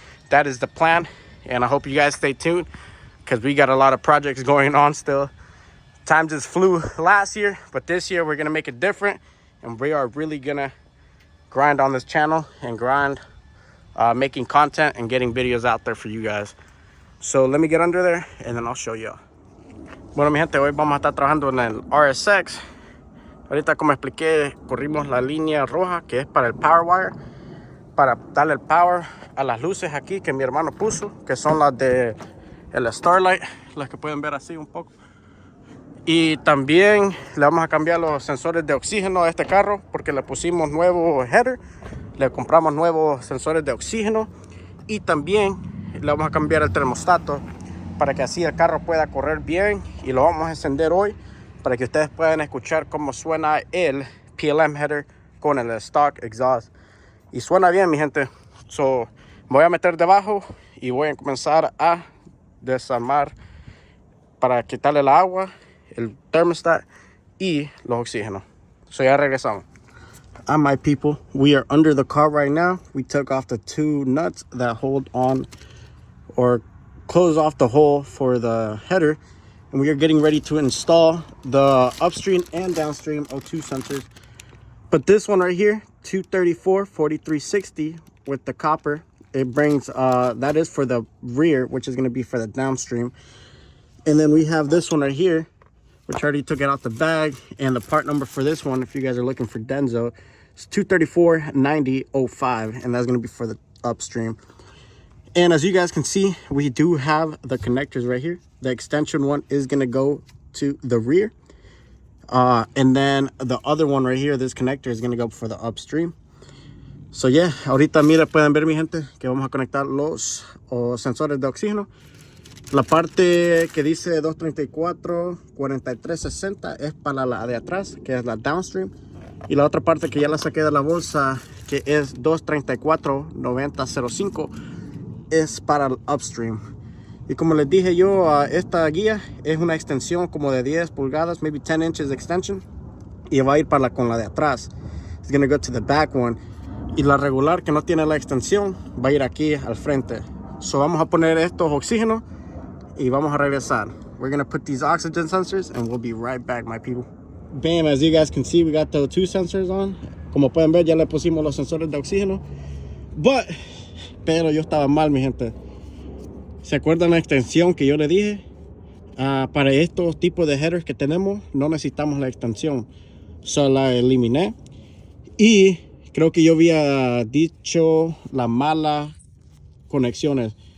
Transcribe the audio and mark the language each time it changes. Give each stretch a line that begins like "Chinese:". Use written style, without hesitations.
English: That is the plan, and I hope you guys stay tuned because we got a lot of projects going on still. Time just flew last year, but this year we're gonna make it different, and we are really gonna grind on this channel and grind making content and getting videos out there for you guys. So let me get under there and then I'll show you.
Spanish: Bueno, mi gente, hoy vamos a estar trabajando en el Rsx. Ahorita, como expliqué, corrimos la línea roja que es para el power wire, para darle el power a las luces aquí que mi hermano puso, que son las de el Starlight, las que pueden ver así un poco. Y también le vamos a cambiar los sensores de oxígeno a este carro porque le pusimos nuevo header, le compramos nuevos sensores de oxígeno, y también le vamos a cambiar el termostato para que así el carro pueda correr bien, y lo vamos a encender hoy para que ustedes puedan escuchar cómo suena el PLM header con el stock exhaust. Y suena bien, mi gente. So, me voy a meter debajo y voy a comenzar a desarmar para quitarle el agua, el thermostat y los oxígenos. So ya regresamos.
English: My people, we are under the car right now. We took off the two nuts that hold on or close off the hole for the header, and we are getting ready to install the upstream and downstream O2 sensors. But this one right here, 234-4360 with the copper, it brings that is for the rear, which is going to be for the downstream. And then we have this one right here, which I already took it out the bag, and the part number for this one, if you guys are looking for Denso, it's 234-9005, and that's going to be for the upstream. And as you guys can see, we do have the connectors right here. The extension one is going to go to the rear, and then the other one right here, this connector, is going to go for the upstream.
Spanish: So yeah, ahorita mira, pueden ver, mi gente, que vamos a conectar los sensores de oxígeno. La parte que dice 234-4360 es para la de atrás, que es la downstream. Y la otra parte que ya la saqué de la bolsa, que es 234-9005, es para el upstream. Y como les dije yo, esta guía es una extensión como de 10 pulgadas,
English: maybe 10 inches extension.
Spanish: Y va a ir para con la de atrás.
English: It's going to go to the back one.
Spanish: Y la regular que no tiene la extensión va a ir aquí al frente. So vamos a poner estos oxígenos y vamos a regresar.
English: We're gonna put these oxygen sensors and we'll be right back, my people. Bam, as you guys can see, we got the two sensors on.
Spanish: Como pueden ver, ya le pusimos los sensores de oxígeno. Pero yo estaba mal, mi gente. ¿Se acuerdan la extensión que yo le dije? Para estos tipos de headers que tenemos, no necesitamos la extensión. Solo la eliminé. Y creo que yo había dicho las malas conexiones.